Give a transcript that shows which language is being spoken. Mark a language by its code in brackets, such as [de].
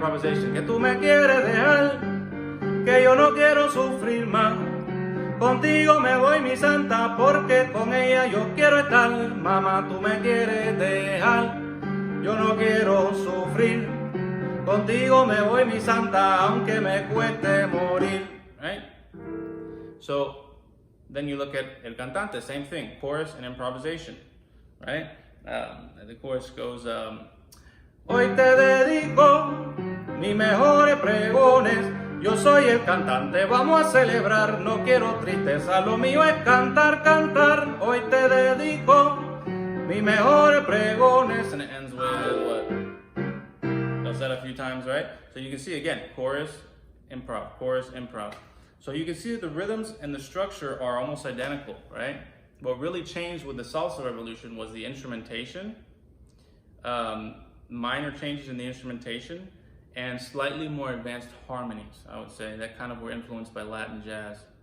[es] Improvisation, que tú me quieres dejar, que yo no quiero sufrir más, contigo me voy mi santa, porque con ella yo quiero estar. Mamá, tú me quieres dejar, yo no quiero sufrir, contigo me voy mi santa, aunque me cueste morir. [en] Right? So then you look at El Cantante, same thing, chorus and improvisation, right? The chorus goes, [es] hoy te dedico mis mejores pregones, yo soy el cantante, vamos a celebrar, no quiero tristeza, lo mío es cantar, cantar, hoy te dedico mis mejores pregones. [en] And it ends with what? Does that a few times, right? So you can see again, chorus, improv, chorus, improv. So you can see that the rhythms and the structure are almost identical, right? What really changed with the salsa revolution was the instrumentation, minor changes in the instrumentation, and slightly more advanced harmonies, I would say, that kind of were influenced by Latin jazz.